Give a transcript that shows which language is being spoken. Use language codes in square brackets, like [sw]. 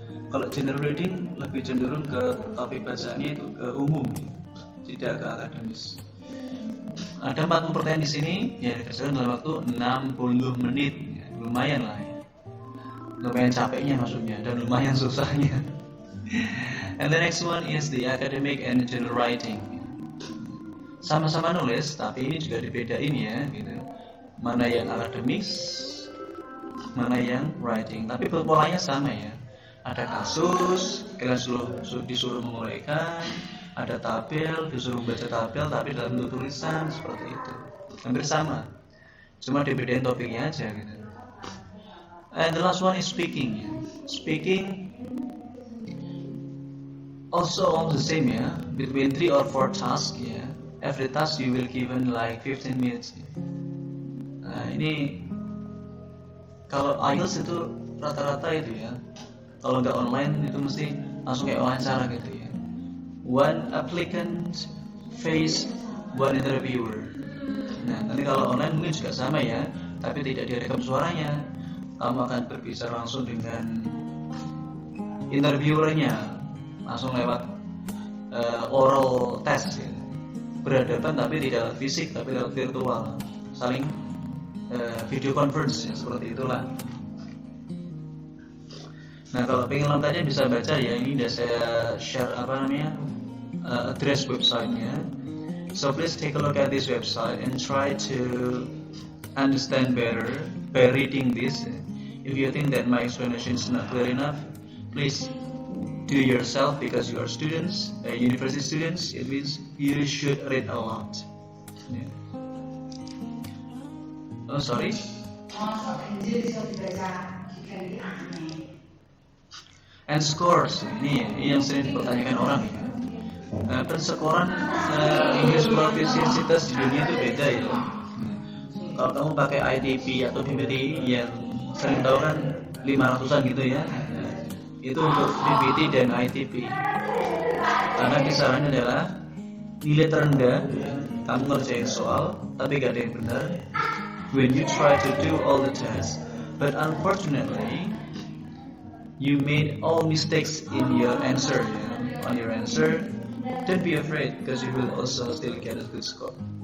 [id] Kalau general reading lebih cenderung ke topik bacaannya itu ke umum, tidak ke akademis. Ada 40 pertanyaan di sini, ya dikerjakan dalam waktu 60 menit, ya, lumayan lah ya. Lumayan capeknya maksudnya, dan lumayan susahnya. [en] And the next one is the academic and general writing. [id] Sama-sama nulis, tapi ini juga dibedain ya, gitu. Mana yang akademis, mana yang writing. Tapi polanya sama ya. Ada kasus, kalian disuruh menguraikan, ada tabel, disuruh baca tabel, tapi dalam bentuk tulisan seperti itu. Hampir sama, cuma dibedain topiknya aja gitu. [en] And the last one is speaking. Speaking also all the same ya, between 3 or 4 tasks ya. Every task you will given like 15 minutes. [id] Nah ini kalau IELTS itu rata-rata itu ya. Kalau nggak online itu mesti langsung kayak wawancara gitu ya. [en] One applicant face one interviewer. [id] Nah nanti kalau online mungkin juga sama ya, tapi tidak direkam suaranya. Kamu akan berbicara langsung dengan interviewernya, langsung lewat oral test ya. Berhadapan tapi tidak fisik tapi lewat virtual, saling video conference ya, seperti itulah. Nah kalau pengen lantarnya bisa baca ya, ini udah saya share address websitenya. [en] So please take a look at this website and try to understand better by reading this. If you think that my explanation is not clear enough, please do yourself because you are students, university students. It means you should read a lot. Yeah. Oh sorry. And scores, [id] ini yang sering dipertanyakan orang ya. Persekoran English Proficiency di dunia itu beda ya. Kalau kamu pakai ITP atau PPT yang sering tahu kan 500-an gitu ya. Itu untuk PPT dan ITP. Karena kisarannya adalah nilai terendah, kamu ngerjain soal tapi gak ada yang benar. [en] When you try to do all the tests, but unfortunately you made all mistakes in your answer. On your answer, don't be afraid because you will also still get a good score.